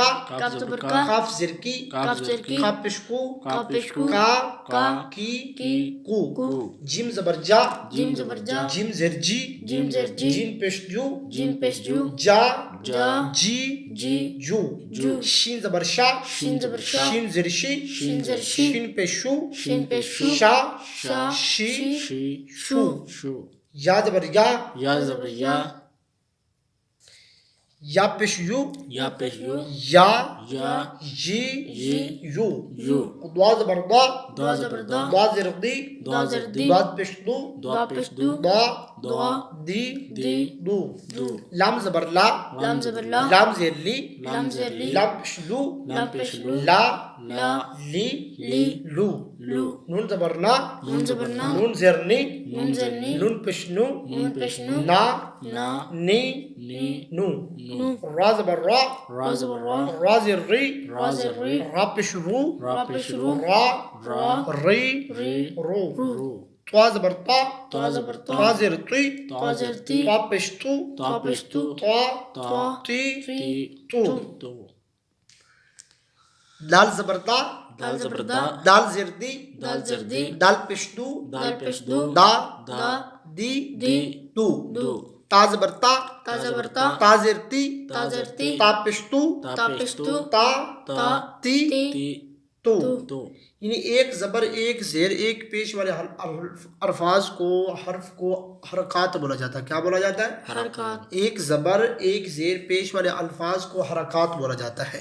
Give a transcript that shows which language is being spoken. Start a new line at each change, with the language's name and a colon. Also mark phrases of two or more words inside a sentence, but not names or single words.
Urdu: قاف زبر کا، قاف زیر کی، قاف زیر کی، قاف پیش قو، قاف پیش قو، کا، کا، کی، کی، کو، کو، جیم زبر جا، جیم زبر جا، جیم زیر جی، جیم زیر جی، جین پیش جو، جیم پیش جو، جا، جا، جی، جی، جو، جو، شین زبر شا، شین زبر شا، شین زیر شی، شین زیر شی، شین پیش شو، شین پیش شو، شا، شا، شی، شی، شو، شو، یا زبر یا، یا زبر یا، یا پیش یو، یا پیش یو، یا، یا، جی، جی، یو، یو، دوا زبر دا، دوا زبر دا، دا زیر دی، دوا زیر دی، داد پیش دو، دوا پیش دو، دا، دوا، دی، دی، دو، دو، لام زبر لا، لام زبر لا، لام زیر لی، لام زیر لی، لام پیش لو، لام پیش لو، لا، لا، لی، لی، لو، لو، نون زبر نا، نون زبر نا، نون زیر نی، نون زیر نی، نون پیش نو، نون پیش نو، نا، نا، نی، نی، نو، نو، را زبر را، را زبر را، را زیر ری، را زیر ری، را پیش رو، را پیش رو، را، را، ری، ری، رو، رو، توا زبر تا، تا زبر تا، تا زیر تی، تا زیر تی، تا پیش تو، تا پیش تو، تا، تا، تی، تی، تو، تو، دال زبر دا، دال زبر دا، دال زیر دی، دال زیر دی، دال پیش دو، دال پیش دو، دا، دا، دی، دی، دو، دو، تا زبر تا، تا زبر تا، تا زیر تی، تا زیر تی، تا پیش تو، تا پیش تو، تا، تا، تی، تی، تو، تو، یعنی ایک زبر ایک زیر ایک پیش والے الفاظ کو حرف کو حرکات بولا جاتا ہے۔ کیا بولا جاتا ہے؟ حرکات، ایک زبر ایک زیر پیش والے الفاظ کو حرکات بولا جاتا ہے۔